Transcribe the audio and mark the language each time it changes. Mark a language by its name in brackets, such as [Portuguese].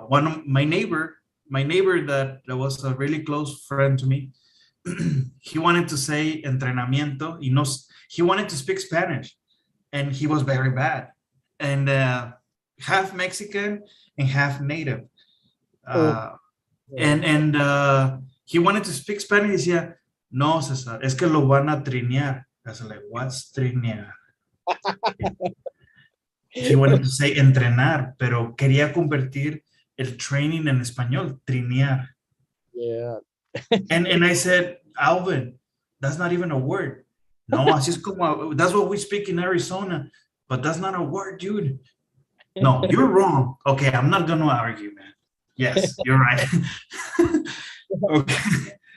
[English] one of my neighbor that was a really close friend to me, he wanted to say [Spanish] entrenamiento y no, [English] he wanted to speak Spanish, and he was very bad, and half Mexican and half native. Oh, Uh, and he wanted to speak Spanish. Yeah, no, Cesar, [Spanish] es que lo van a trinear. [English] I was like, what's trinear? He wanted to say [Spanish] entrenar, pero quería convertir el training en español, trinear. [English] yeah. And I said, Alvin, that's not even a word. No, [Spanish] así es como, [English] that's what we speak in Arizona, but that's not a word, dude. No, you're wrong. Okay, I'm not going to argue, man. Yes, you're right. Okay.